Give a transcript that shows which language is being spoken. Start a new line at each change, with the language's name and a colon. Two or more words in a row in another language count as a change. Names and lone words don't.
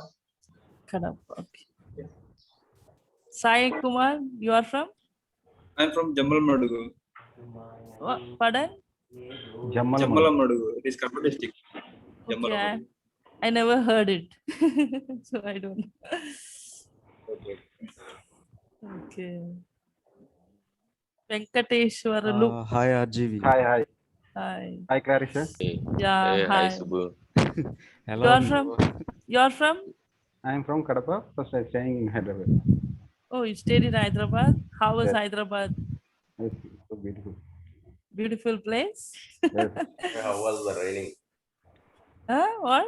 English: Kadapa. Okay. Sai Kumar, you are from? I'm from Jammal Madugu. What? Pardon? Jammal Jammal Madugu. It is Kadapa district. Jammal Okay, I never heard it. So I don't know. Okay. Okay. Venkateshwaralu. Hi RGV. Hi. Hi. Hi, Clarisha. Yeah, Hey, hi. Subbu. Hello. You are from? You are from? I am from Kadapa. First, I'm staying in Hyderabad. Oh, you stayed in Hyderabad. How was Yes. Hyderabad? It's so beautiful. Beautiful place. Yes. How was the raining? Huh? What?